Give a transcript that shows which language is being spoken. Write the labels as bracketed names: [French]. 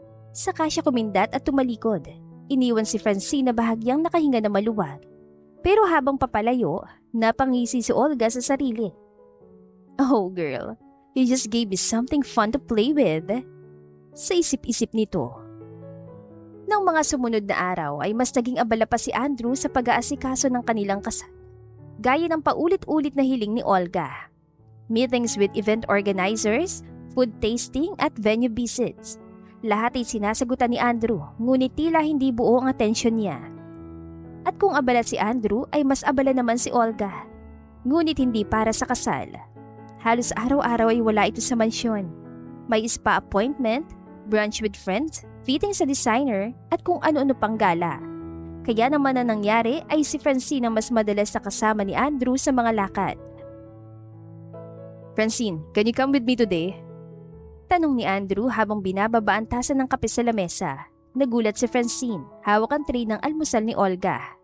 [Filipino] Saka siya kumindat at tumalikod. Iniwan si Francine na bahagyang nakahinga na maluwag. Pero habang papalayo, napangisi si Olga sa sarili. [English] "Oh girl, you just gave me something fun to play with." [Filipino] Sa isip-isip nito. Nang mga sumunod na araw ay mas naging abala pa si Andrew sa pag-aasikaso ng kanilang kasal. Gaya ng paulit-ulit na hiling ni Olga. [English] Meetings with event organizers, food tasting at venue visits. [Filipino] Lahat ay sinasagutan ni Andrew, ngunit tila hindi buo ang atensyon niya. At kung abala si Andrew ay mas abala naman si Olga. Ngunit hindi para sa kasal. Halos araw-araw ay wala ito sa mansyon. May spa appointment, [English] brunch with friends, [Filipino] fitting sa designer at kung ano-ano pang gala. Kaya naman ang nangyari ay si Francine ang mas madalas na kasama ni Andrew sa mga lakad. [English] "Francine, can you come with me today?" [Filipino] Tanong ni Andrew habang binababa ang tasa ng kape sa lamesa. Nagulat si Francine, hawak ang tray ng almusal ni Olga.